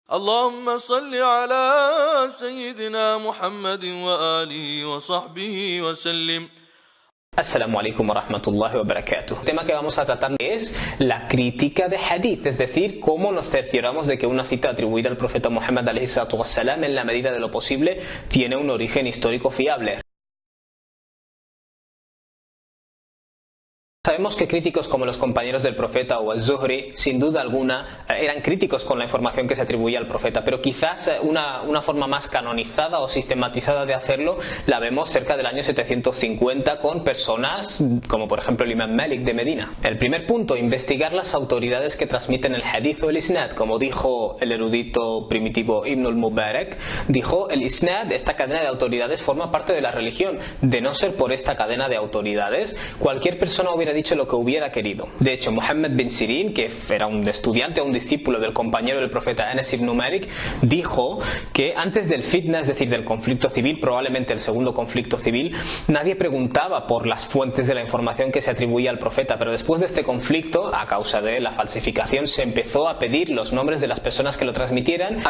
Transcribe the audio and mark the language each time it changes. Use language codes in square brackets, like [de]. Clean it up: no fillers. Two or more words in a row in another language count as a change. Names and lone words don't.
[ar] اللهم صل على سيدنا محمد وآله وصحبه وسلم. السلام عليكم ورحمة الله وبركاته. [es] El tema que vamos a tratar es la crítica de hadith, es decir, cómo nos cercioramos de que una cita atribuida al profeta Muhammad [ar] عليه الصلاة والسلام, [es] en la medida de lo posible, tiene un origen histórico fiable. Sabemos que críticos como los compañeros del profeta o al-Zuhri, sin duda alguna, eran críticos con la información que se atribuía al profeta, pero quizás una forma más canonizada o sistematizada de hacerlo la vemos cerca del año 750 con personas como por ejemplo el Imam Malik de Medina. El primer punto, investigar las autoridades que transmiten el hadith o el isnad. Como dijo el erudito primitivo Ibn al-Mubarak, dijo: el isnad, esta cadena de autoridades, forma parte de la religión. De no ser por esta cadena de autoridades, cualquier persona hubiera dicho lo que hubiera querido. De hecho, Muhammad bin Sirin, que era un estudiante o un discípulo del compañero del profeta Anas ibn Malik, dijo que antes del fitna, es decir, del conflicto civil, probablemente el segundo conflicto civil, nadie preguntaba por las fuentes de la información que se atribuía al profeta, pero después de este conflicto, a causa de la falsificación, se empezó a pedir los nombres de las personas que lo transmitieran.